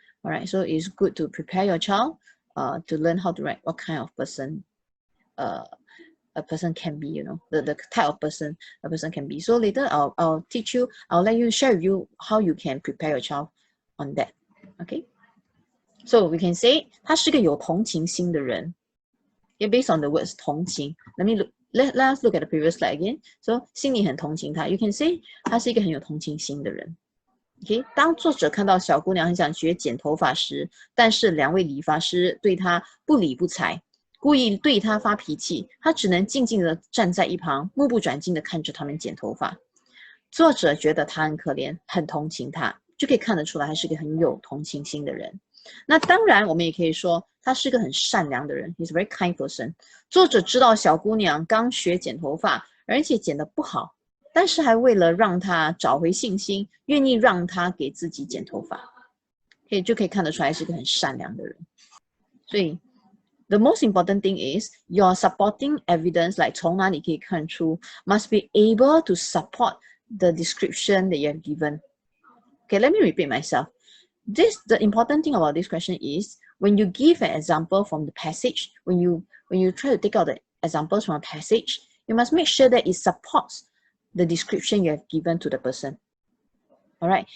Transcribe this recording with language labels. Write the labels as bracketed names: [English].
[English] All right, so it's good to prepare your child to learn how to write what kind of person a person can be, you know, the type of person a person can be. So later I'll teach you, I'll let you share with you how you can prepare your child on that. Okay, so we can say [Chinese] 他是个有同情心的人。 [English] Okay, based on the words 同情， let us look at the previous slide again. [Chinese] So 心里很同情他， [English] you can say [Chinese] 他是一个很有同情心的人。 Okay, 当作者看到小姑娘很想学剪头发时，但是2位理发师对她不理不睬。故意对他发脾气，他只能静静地站在一旁，目不转睛地看着他们剪头发。作者觉得他很可怜，很同情他，就可以看得出来他是个很有同情心的人。那当然，我们也可以说他是个很善良的人 ， [English] He's a very kind person。 [Chinese] 作者知道小姑娘刚学剪头发，而且剪得不好，但是还为了让她找回信心，愿意让她给自己剪头发，就可以看得出来是个很善良的人。所以。 [English] The most important thing is your supporting evidence, like [Chinese] 从哪里可以看出 [English] must be able to support the description that you have given. Okay, let me repeat myself. The important thing about this question is when you give an example from the passage, when you try to take out the examples from a passage, you must make sure that it supports the description you have given to the person. All right.